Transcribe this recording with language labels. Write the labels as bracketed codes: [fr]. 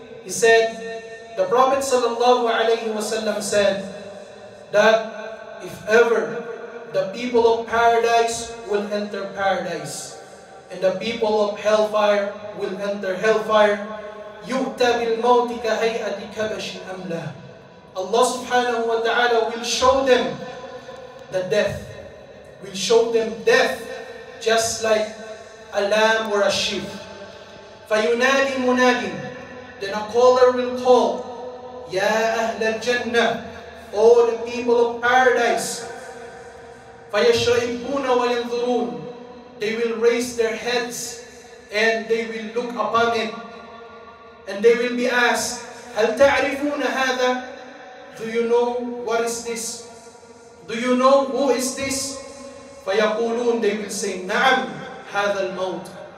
[en] he said, the Prophet sallallahu alaihi wasallam said that if ever the people of paradise will enter paradise and the people of hellfire will enter hellfire, [ar] yu'ta bil mawti ka hay'ati kabashin amla. [en] Allah subhanahu wa ta'ala will show them the death. Will show them death just like a lamb or a sheep. [ar] فَيُنَادِ مُنَادٍ. [en] Then a caller will call, [ar] يَا أَهْلَ الْجَنَّةِ, [en] O the people of paradise. [ar] فَيَشْرَئِبُونَ وَيَنْظُرُونَ. [en] They will raise their heads and they will look upon it. And they will be asked, [ar] هَلْ تَعْرِفُونَ هَذَا? [en] Do you know what is this? Do you know who is this? [ar] فَيَقُولُونَ. [en] They will say, [ar] نَعَمْ هَذَا الْمَوْتِ.